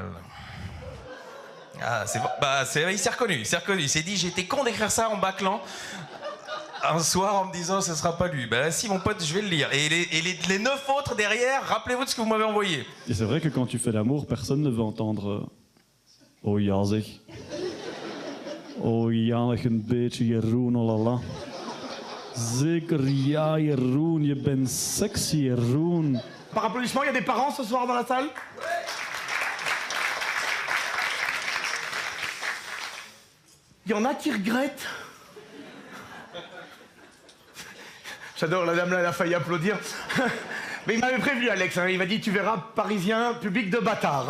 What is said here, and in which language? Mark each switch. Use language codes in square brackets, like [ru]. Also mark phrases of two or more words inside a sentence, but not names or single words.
[fr] Ah, c'est bon. Il s'est reconnu, il s'est dit, j'étais con d'écrire ça en bâclant un soir en me disant, ce sera pas lui. Si, mon pote, je vais le lire. Et les 9 autres derrière, rappelez-vous de ce que vous m'avez envoyé. Et c'est vrai que quand tu fais l'amour, personne ne veut entendre [nl] oh ja zeg. Oh ja, nog een beetje Jeroen, [fr] oh la la. [nl] Zeker ja, Jeroen, je bent sexy, Jeroen. [fr] Par applaudissement, il y a des parents ce soir dans la salle? Il y en a qui regrettent. J'adore, la dame là, elle a failli applaudir. Mais il m'avait prévenu, Alex, hein, il m'a dit, tu verras, Parisien, public de bâtards.